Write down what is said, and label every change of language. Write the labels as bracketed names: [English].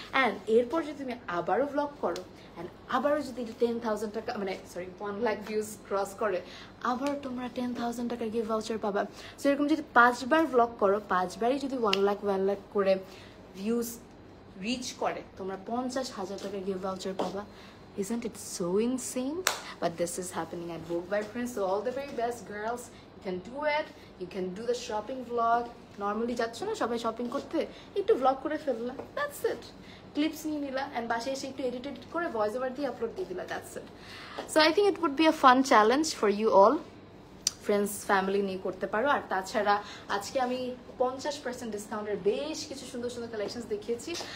[Bangla] And এরপর যদি তুমি আবারও ভ্লগ করো অ্যান্ড আবারও যদি 10,000 টাকা মানে 1 লাখ ভিউজ ক্রস করে, আবার তোমরা 10,000 টাকার গিফট ভাউচার পাবা। সো এরকম যদি 5 বার ভ্লগ করো, 5 বারই যদি 1 লাখ করে ভিউজ রিচ করে, তোমরা 50,000 টাকার গিফট ভাউচার পাবা। [English] Isn't it so insane? But this is happening at Vogue by Prince. So all the very best girls, you can do it. You can do the shopping vlog. [Bangla] Normally যাচ্ছ না সবাই shopping করতে, একটু vlog করে ফেললা, [English] That's it. [Bangla] Clips নিয়ে নিলা and বাসায় এসে একটু এডিট করে ভয়েস ওভার দিয়ে আপলোড দিয়ে দিলা, [English] That's it. So I think it would be a fun challenge for you all. [Bangla] Friends family নিয়ে করতে পারো। আর তাছাড়া আজকে আমি 50% ডিসকাউন্টের বেশ কিছু সুন্দর সুন্দর কালেকশনস দেখিয়েছি।